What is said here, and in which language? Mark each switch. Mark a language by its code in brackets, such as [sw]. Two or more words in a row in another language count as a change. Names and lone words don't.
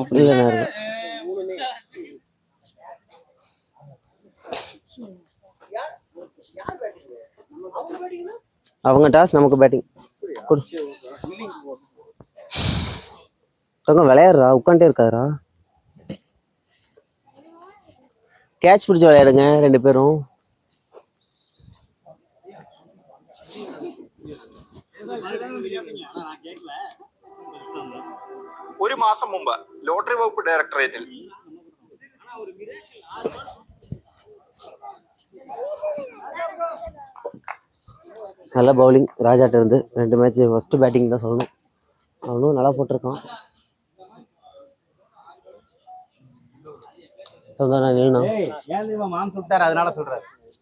[ta] இல்லை நான் இருக்கேன். அவங்க டாஸ் நமக்கு பேட்டிங். விளையாடுறா உட்காண்டே இருக்காதுரா. கேட்ச் பிடிச்சி விளையாடுங்க 2 பேரும். [ml] ഒരു മാസം മുമ്പ് ലോട്ടറി വകുപ്പ് ഡയറക്ടറേറ്റിൽ [ta] நல்ல பவுலிங் ராஜாட்ட இருந்து 2 மேட்ச் [en] first batting [ta] தான் சொல்லணும். அவனும் நல்லா போட்டிருக்கான். ஏன் மான் சுட்டார் அதனால சொல்றாரு.